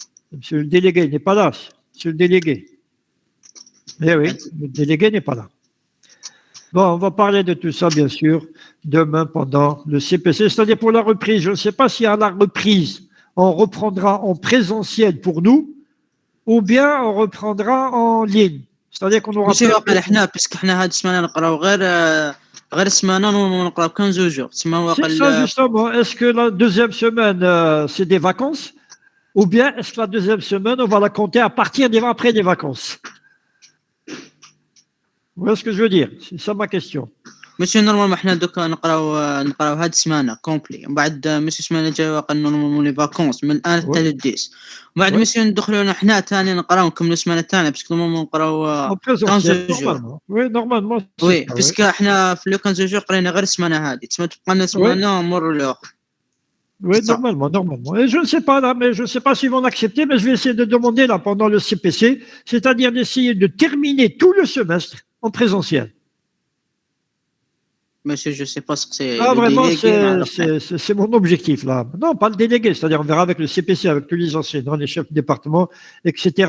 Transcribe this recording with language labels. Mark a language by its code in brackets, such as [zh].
[fr] Monsieur le délégué n'est pas là. Monsieur le délégué. Eh oui, le délégué n'est pas là. Bon, on va parler de tout ça, bien sûr, demain pendant le CPC, c'est-à-dire pour la reprise. Je ne sais pas si à la reprise, on reprendra en présentiel pour nous, ou bien on reprendra en ligne. C'est-à-dire qu'on aura... monsieur, puisque [ar] احنا هاد السمانه نقراو غير السمانه نقراو [fr] 15 jours. C'est ça, justement. Est-ce que la deuxième semaine, c'est des vacances, ou bien est-ce que la deuxième semaine, on va la compter à partir après les vacances? Vous voyez ce que je veux dire? C'est ça ma question. Monsieur, normalement, [ar] احنا دوكا نقراو هاد السمانه كومبلي، ومن بعد مسيو السمانه الجايه واقع نورمالمون لي فاكونس من الان حتى للديس، ومن بعد مسيو ندخلوا حنا ثاني نقراو نكملوا السمانه الثانيه باسكو نورمالمون نقراو 15 جور. [fr] وي نورمالمون [ar] وي باسكو حنا في لو 15 جور قرينا غير السمانه هذه، تسمى تبقى لنا سمانه نمروا للاخر. [fr] Oui, normalement. Et je ne sais pas là, mais je ne sais pas s'ils vont l'accepter, mais je vais essayer de demander là pendant le CPC, c'est-à-dire d'essayer de terminer tout le semestre en présentiel. Monsieur, je ne sais pas ce que c'est. Ah, vraiment, c'est mon objectif là. Non, pas le délégué, c'est-à-dire on verra avec le CPC, avec tous les enseignants, les chefs de département, etc.